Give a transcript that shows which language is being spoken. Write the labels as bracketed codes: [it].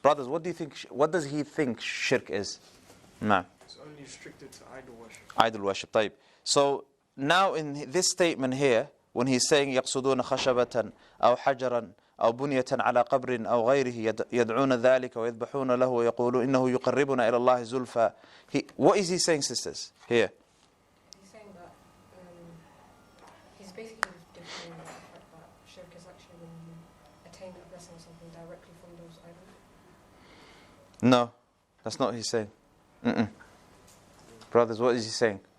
[en] Brothers, what does he think shirk is? No. It's only restricted to idol worship. Idol worship. [ar] طيب. [en] So now in this statement here, when he's saying [ar] يقصدون خشبة أو حجرا أو بنية على قبر أو غيره يدعون ذلك ويذبحون له ويقولون إنه يقربنا إلى الله زلفى. [en] What is he saying, sisters? Here. He's saying that he's basically declaring the fact that shirk is actually when you attain a blessing or something directly from those idols. No, that's not what he's saying. Brothers, what is he saying?